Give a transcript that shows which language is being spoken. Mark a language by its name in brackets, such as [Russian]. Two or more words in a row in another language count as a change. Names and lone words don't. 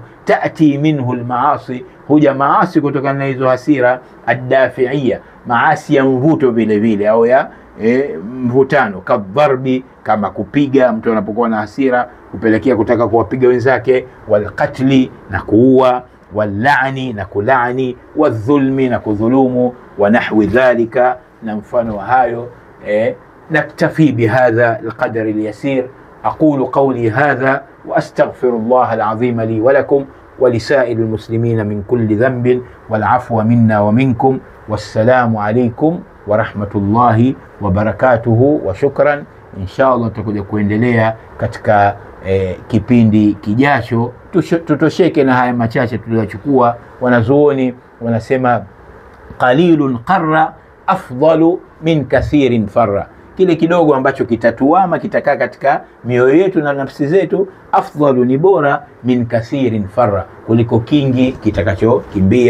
[Arabic] تأتي منه المعاصي, [Swahili] huja maasi kutokana na hizo hasira, ad-dafi'iyya, maasi ya mvuto vile vile, au ya mvutano. Kadharbi, kama kupiga, mtu anapokuwa na hasira kupelekea kutaka kuwapiga wenzake. Walqatli, na kuua. Wallani, na kulani. Wadhulmi, na kudhulumu. [Arabic] ونحو ذلك, [Swahili] na mfano wa hayo. [Arabic] نكتفي بهذا القدر اليسير. أقول قولي هذا وأستغفر الله العظيم لي ولكم ولسائر المسلمين من كل ذنب، والعفو منا ومنكم، والسلام عليكم ورحمة الله وبركاته. وشكرا. إن شاء الله [Swahili] tutakuja kuendelea katika kipindi kijacho. Tutosheke na haya machache tuliyochukua. Wanazuoni wanasema [Arabic] قليل قر أفضل من كثير فر, [Swahili] kile kidogo ambacho kitatuama kitakaa katika mioyo yetu na nafsi zetu, afdalu, ni bora, [Arabic] من كثير فر, [Swahili] kuliko kingi kitakachokimbia.